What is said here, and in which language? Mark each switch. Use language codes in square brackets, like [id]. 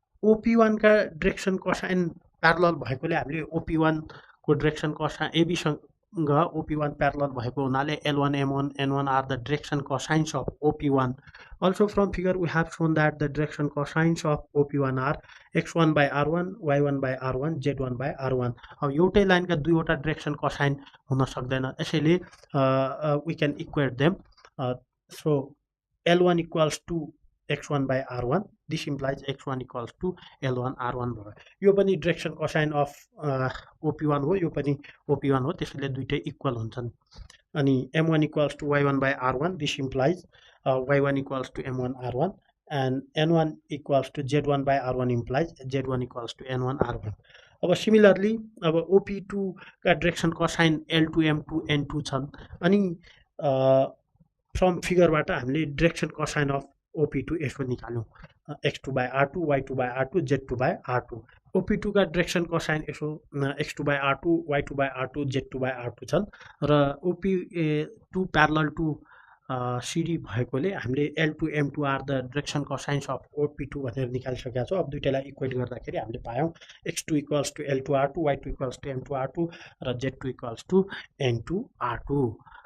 [ne] OP1 का direction cosine parallel भएकोले हामीले OP1 को डिरेक्सन कोसाइन AB सँग OP1 प्यारलल भएको हुनाले [en] L1 M1 N1 are the direction cosines of OP1. Also from figure we have shown that the direction cosines of OP1 are x1 by r1, y1 by r1, z1 by r1. [ne] अब एउटै लाइनका दुईवटा direction cosine हुन सक्दैन यसैले [en] we can equate them. So L1 equals to x1 by r1. This implies x1 equals to L1 r1 [ne] भयो यो पनि direction cosine of OP1 हो यो पनि OP1 हो त्यसैले दुईटै इक्वल हुन्छन् अनि M1 equals to y1 by r1. [en] This implies y1 equals to m1 r1 and n1 equals to z1 by r1 implies z1 equals to n1 r1. [ne] अब similarly अब OP2 का direction cosine L2 M2 N2 छन् अनि from फिगरबाट हामीले direction cosine of OP2 यसो निकाल्यौं x2 by r2, y2 by r2, z2 by r2. OP2 का direction cosine यसो x2 by r2, y2 by r2, z2 by r2 छन् र OP2 parallel to CD भएकोले हामीले L2 M2 [en] are the direction cosines of OP2 [ne] भनेर निकालिसकेका छौं अब दुईटैलाई equate गर्दाखेरि हामीले पायौं x2 equals to L2 r2, y2 equals to M2 r2 र z2 equals to N2 r2.